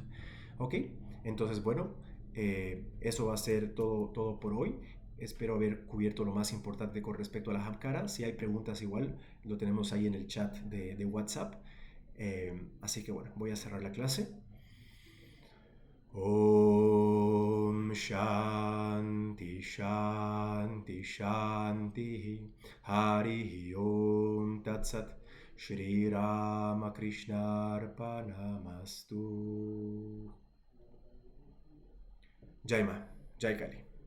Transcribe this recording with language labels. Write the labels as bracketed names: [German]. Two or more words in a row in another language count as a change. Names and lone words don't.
[Spanish] ¿Ok? Entonces, bueno, eso va a ser todo por hoy. Espero haber cubierto lo más importante con respecto a la Hamkara. Si hay preguntas igual, lo tenemos ahí en el chat de WhatsApp. Así que bueno, voy a cerrar la clase. [Sanskrit] ॐ शान्ति शान्ति शान्ति हरि ॐ तत् सत् श्री रामकृष्ण अर्पणमस्तु. [Hindi] जय मा, जय काली.